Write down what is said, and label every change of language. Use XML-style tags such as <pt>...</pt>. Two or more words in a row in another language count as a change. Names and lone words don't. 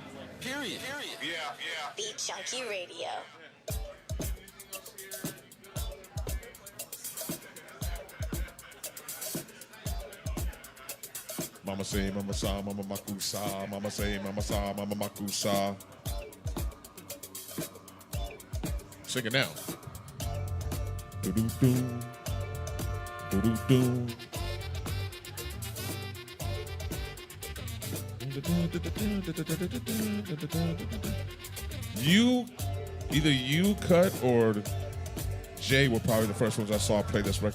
<en>Period. Yeah. Beat Junkie Radio. Mama say, mama sa, mama makusa. Mama say, mama sa, mama makusa. Sing it now. Do-do-do. Do-do-do. Either you, Cut, or Jay were probably the first ones I saw play this record.</en>